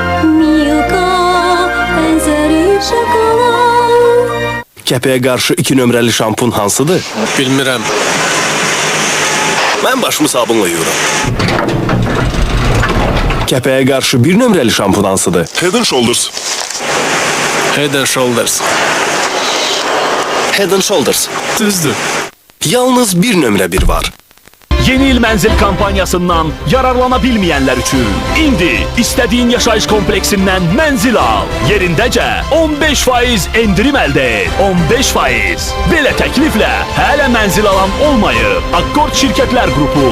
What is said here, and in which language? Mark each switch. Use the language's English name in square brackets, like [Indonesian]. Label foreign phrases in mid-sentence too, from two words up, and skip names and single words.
[Azerbaijani] Milka, ən zərif şokolad. Kəpəyə qarşı 2 nömrəli şampun hansıdır? Bilmirəm. Mən başımı sabunla yuyuram. Kəpəyə qarşı 1 nömrəli şampun hansıdır? Head and Shoulders. Head and Shoulders. Head and Shoulders. Düzdür. Yalnız 1 nömrə 1 var. Yeni il mənzil kampanyasından yararlana bilməyənlər üçün indi istədiyin yaşayış kompleksindən mənzil al. Yerindəcə 15% endirim əldə et. 15%. Belə təkliflə hələ mənzil alan olmayıb. Akkord Şirkətlər Qrupu.